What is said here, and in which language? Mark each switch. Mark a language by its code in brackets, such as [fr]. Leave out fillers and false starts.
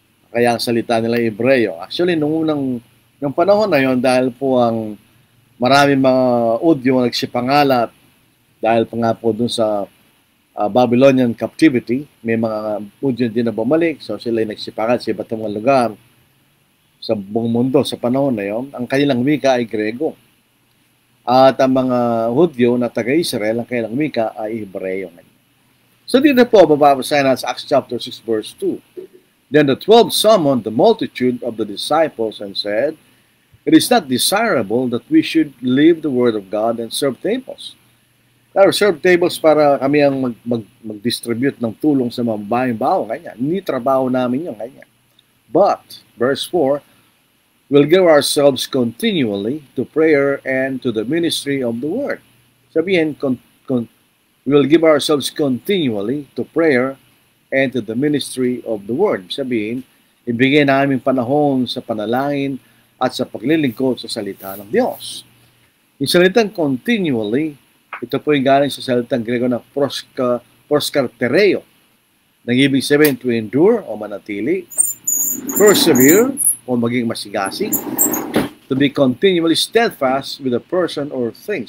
[tl] Kaya ang salita nila Hebreo. Actually, nung panahon na yon, dahil po ang maraming mga Udyo nagsipangalat dahil pa nga po dun sa Babylonian captivity, may mga Udyo din na bumalik, so sila ay nagsipangalat sa iba't mga lugar sa buong mundo sa panahon na yon. Ang kanilang wika ay Grego. At ang mga Hudyo na taga-Israel, ang kanilang wika ay Hebreo. So dito po, babasahin natin sa Acts chapter 6 verse 2. [en] Then the 12 summoned the multitude of the disciples and said, "It is not desirable that we should leave the word of God and serve tables." [tl] Now, serve tables para kami ang mag-distribute ng tulong sa mga babaeng bao, kanya. Hindi trabaho namin yun, kanya. [en] But, verse 4, we'll give ourselves continually to prayer and to the ministry of the word. Sabihin, we'll give ourselves continually to prayer and to the ministry of the word. [tl] Sabihin, ibigay namin panahon sa panalangin at sa paglilingkod sa salita ng Diyos. Yung salitang continually, ito po yung galing sa salitang Grego na proskartereo. Nag-ibig sabihin [en] to endure o manatili, persevere [tl] o maging masigasig, [en] to be continually steadfast with a person or thing.